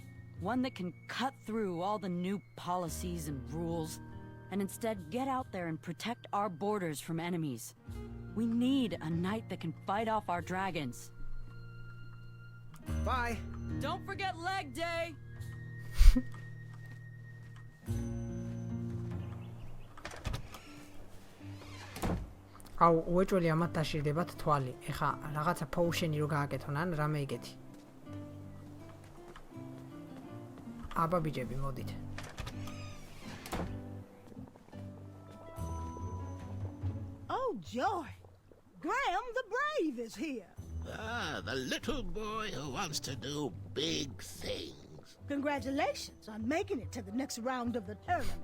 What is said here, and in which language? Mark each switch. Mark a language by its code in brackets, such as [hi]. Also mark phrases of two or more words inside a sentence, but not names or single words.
[en] One that can cut through all the new policies and rules, and instead get out there and protect our borders from enemies. We need a knight that can fight off our dragons. Bye. Don't forget leg day! [ka] აუ უეჭველი ამათ დაშირდებათ თვალი. ეხა რაღაცა potion-ი რო გააკეთონ ან რამე ეგეთი. აბა ბიჭები, მოდით. [en] Oh joy! Graham the Brave is here. Ah, the little boy who wants to do big things. Congratulations on making it to the next round of the tournament.